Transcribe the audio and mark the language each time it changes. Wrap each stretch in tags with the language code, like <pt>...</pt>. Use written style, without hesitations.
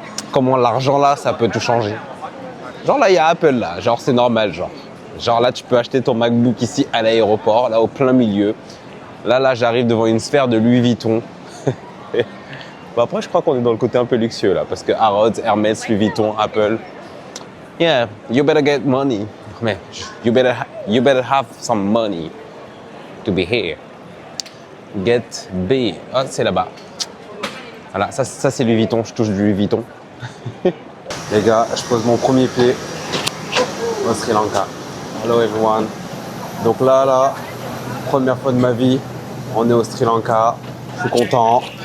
<fr>Comment l'argent là, ça peut tout changer. Genre là, il y a Apple là, genre c'est normal, genre là, tu peux acheter ton MacBook ici à l'aéroport, là au plein milieu. Là, j'arrive devant une sphère de Louis Vuitton. Après, je crois qu'on est dans le côté un peu luxueux là, parce que Harrods, Hermès, Louis Vuitton, Apple.</fr> <en>Yeah, you better get money.</en> <fr>Mais</fr> <en>you better have some money to be here.</en> <fr>Get B. Ah, c'est là-bas. Voilà, ça c'est Louis Vuitton, je touche du Louis Vuitton. Les gars, je pose mon premier pied au Sri Lanka.</fr> <en>Hello everyone.</en> <fr>Donc là, première fois de ma vie, on est au Sri Lanka. Je suis content.</fr>